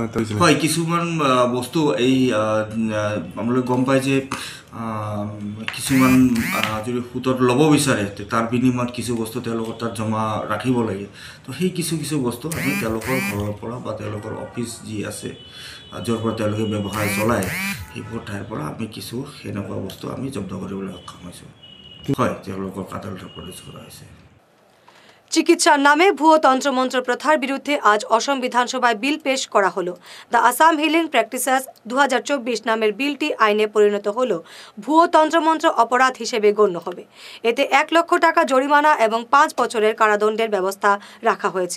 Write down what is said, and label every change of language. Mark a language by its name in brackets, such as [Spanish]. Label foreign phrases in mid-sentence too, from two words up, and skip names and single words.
[Assamese] হয়, কিছুমান বস্তু এই আপোনালোকে গম পায় যে কিছুমান যদি সুতত ল'ব বিচাৰে, তাৰ বিনিময়ত কিছু বস্তু তেওঁলোকৰ তাত জমা ৰাখিব লাগে। তো সেই কিছু বস্তু আমি তেওঁলোকৰ ঘৰৰ পৰা বা তেওঁলোকৰ অফিচ যি আছে, য'ৰ পৰা তেওঁলোকে ব্যৱসায় চলায়, সেইবোৰ ঠাইৰ পৰা আমি কিছু সেনেকুৱা বস্তু আমি জব্দ কৰিবলৈ সক্ষম হৈছোঁ। হয়, তেওঁলোকক আদালতত প্ৰডিউচ কৰা হৈছে। [Bangla] চিকিৎসার নামে ভুয়ো তন্ত্রমন্ত্র প্রথার বিরুদ্ধে আজ অসম বিধানসভায় বিল পেশ করা হলো। দ্য আসাম হিলিং প্র্যাকটিসেস 2024 নামের বিলটি আইনে পরিণত হলো ভুয়ো তন্ত্রমন্ত্র অপরাধ হিসেবে গণ্য হবে। এতে 1 লক্ষ টাকা জরিমানা এবং 5 বছরের কারাদণ্ডের ব্যবস্থা রাখা হয়েছে।